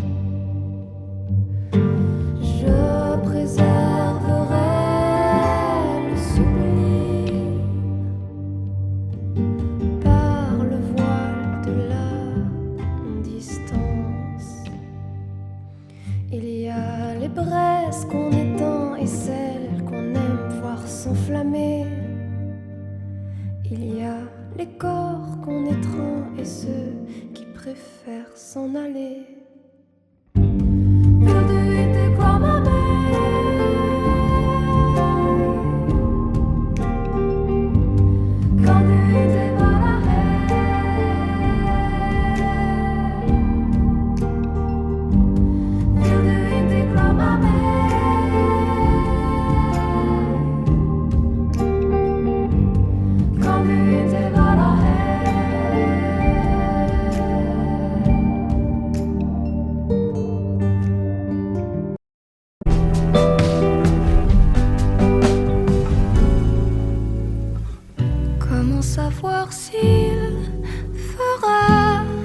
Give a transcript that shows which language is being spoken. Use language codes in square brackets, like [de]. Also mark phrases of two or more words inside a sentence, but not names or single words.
[fr] Je préserverai le sublime par le voile de la distance. Il y a les braises qu'on éteint et celles qu'on aime voir s'enflammer. Il y a les corps qu'on étreint et ceux qui préfèrent s'en aller. [sv] Vill du inte krama mig? Kan du inte vara här? Vill du inte krama mig? Kan du inte vara här? [fr] Comment savoir s'il fera